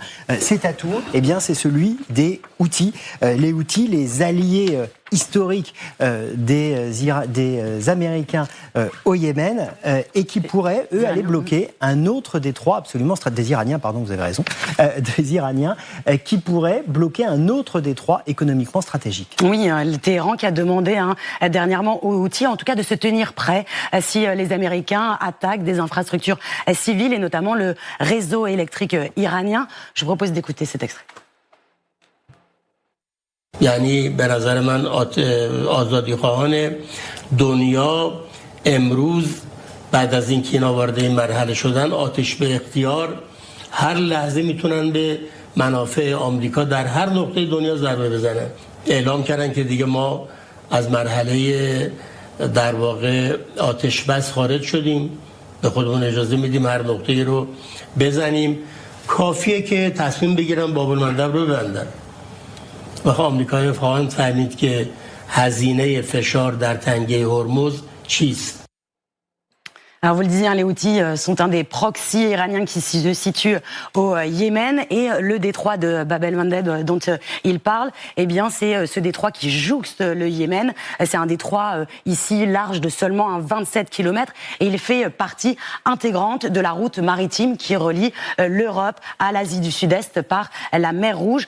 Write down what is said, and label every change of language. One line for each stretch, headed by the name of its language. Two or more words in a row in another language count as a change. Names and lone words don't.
French: Cet atout, eh bien, c'est celui des Houthis. Les Houthis, les alliés historiques des Américains au Yémen et qui pourraient, eux, aller bloquer un autre détroit absolument des Iraniens, pardon, vous avez raison, des Iraniens qui pourraient bloquer un autre détroit économiquement stratégique. Oui, le Téhéran qui a demandé dernièrement aux Houthis, en tout cas, de se tenir prêts si les Américains attaquent des infrastructures civiles et notamment le réseau électrique iranien. Je vous propose d'écouter cet extrait.
Persian: یعنی به نظر من آزادیخواهان دنیا امروز بعد از اینکه اینا وارد این مرحله شدن آتش به اختیار هر لحظه میتونن به منافع آمریکا در هر نقطه دنیا ضربه بزنن. اعلام کردن که دیگه ما از مرحله در واقع آتش بس خارج شدیم. به خودمون اجازه میدیم هر نقطه‌ای رو بزنیم. کافیه که تصمیم بگیرن باب المندب رو ببندن. و آمریکایی خواهند فهمید که هزینه فشار در تنگه هرمز چیست.
French: Alors vous le disiez, les Houthis sont un des proxys iraniens qui se situent au Yémen et le détroit de Bab el-Mandeb dont il parle, eh bien c'est ce détroit qui jouxte le Yémen. C'est un détroit ici large de seulement 27 km et il fait partie intégrante de la route maritime qui relie l'Europe à l'Asie du Sud-Est par la mer Rouge.